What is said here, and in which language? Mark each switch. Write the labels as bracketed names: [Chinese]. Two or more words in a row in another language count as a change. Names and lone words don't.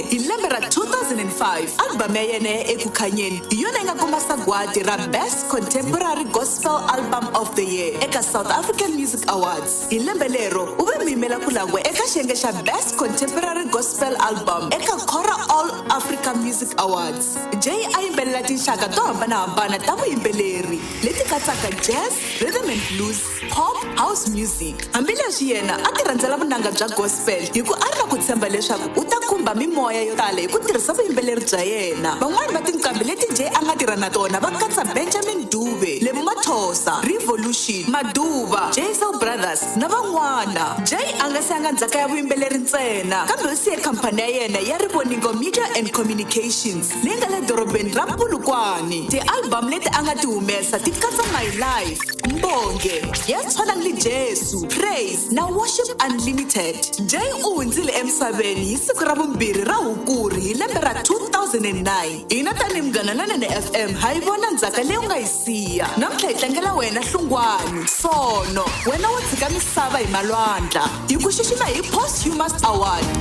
[Tsonga] Hi lembe ra 2005 album ya yena ya eku khanyeni hi yona yi nga kuma sagwadi ra Best Contemporary Gospel Album of the Year eka South African Music Awards. Hi lembe lero u ve muyimela ku langwa eka xiyenge xa Best Contemporary Gospel Album eka Kora All Africa Music Awards. Jay a yimbelela tinxaka to hambanahambana ta vuyimbeleri leti katsaka [English] jazz, rhythm and blues, pop, house music. [Tsonga] Hambileswi yena a ti rhandzela vunanga bya gospel hi ku a ri na ku tshemba leswaku u ta khumba mimoya yo tala hi ku tirhisa vuyimbeleri bya yena. Van'wani va tinqambi leti Jay a nga tirha na tona va katsa Benjamin Dube, Lebo Mathosa, Revolution, Maduva, Jay Soul Brothers na van'wana. Jay a nga siyanga ndzhaka ya vuyimbeleri ntsena kambe u siye khampani ya yena ya Rivoningo Media and Communications leyi nga le dorobeni ra Polokwane. Ti-album leti a nga ti humesa ti katsa My Life, Mbonge, ya tshwanang li Jesu, Praise na Worship Unlimited. Jay u hundzile emisaveni hi siku ra vumbirhi ra Hukuri hi lembe ra 2009. Hina tanihi Munghana Lonene FM ha yi vona ndzhaka leyi u nga yi siya. Namuntlha hi tlangela wena Hlungwani, Sono, wena wo tshika misava hi malwandla. Hi ku xixima hi Posthumous Award.